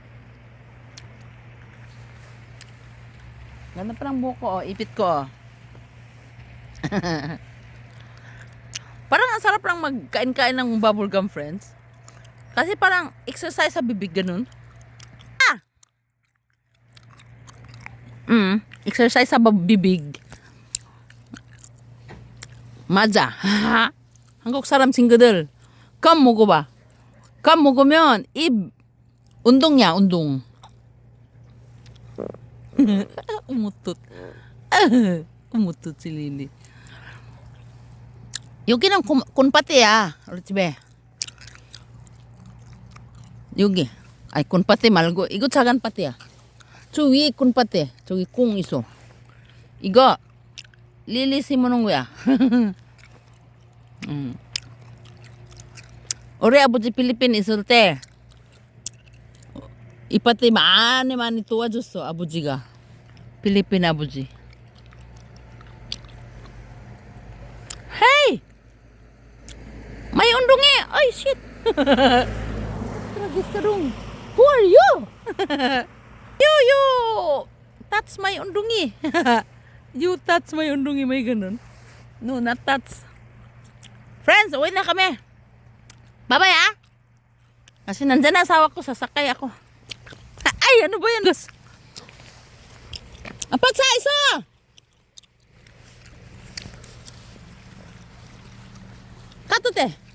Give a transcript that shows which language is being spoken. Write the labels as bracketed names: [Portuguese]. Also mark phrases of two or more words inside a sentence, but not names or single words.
[Filipino] Ganda pa ng buhok ko, oh. Ipit ko, oh. Parang ang sarap lang magkain-kain ng bubblegum, friends. Kasi parang exercise sa bibig, ganun. Exercise sa bibig. [Korean] 맞아. 한국 사람 친구들, 껌 먹어봐. 껌 먹으면 입 운동이야, 운동. [Filipino] umutot. umutot si Lily. [Korean] 여기는 콘파티야, 우리 집에. 여기. 아니, 콘파티 말고, 이거 작은 파티야. 저 위에 콘파티. 저기 콩 있어. 이거, 릴리 심어놓은 거야. 우리 아버지 필리핀 있을 때, 이 파티 많이 도와줬어, 아버지가. 필리핀 아버지. [English] Hey! [Filipino] May undong eh! Ay, shit! Tragis ka dong. [English] Who are you? You! Touch my undungi. You touch my undungi. [Filipino] May ganun. [English] No, not touch. Friends, [Filipino] uwi na kami. Bye-bye ah! Kasi nandyan na asawa ko, sasakay ako. Ay, ano ba yan? Apat sa isa! Katute!